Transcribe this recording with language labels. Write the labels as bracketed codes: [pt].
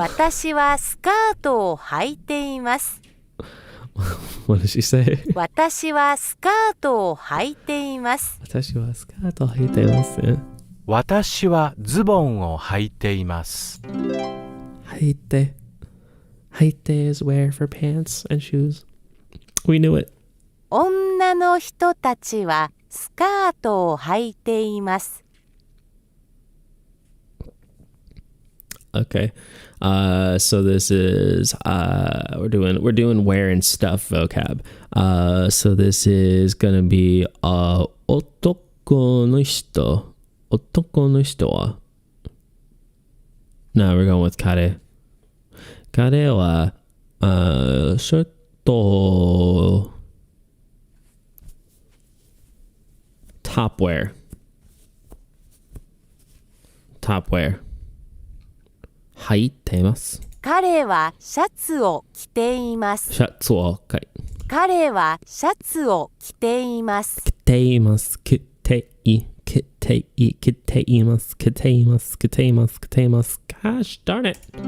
[ja] 私はスカートを履いています。 [en] What did she say? [ja] 私はスカートを履いています。私はスカートを履いています。私はズボンを履いています。 [en] 履いて is wear for pants and shoes. We knew it. [ja] 女の人たちはスカートを履いています。 [en] Okay. So this is we're doing wear and stuff vocab. So this is gonna be [ja] 男の人は [en] No, we're going with [ja] 彼はショート [en] topwear [ja] 履いています。彼はシャツを着ています。シャツを彼はシャツを着ています。着ています。 [en] Gosh darn it.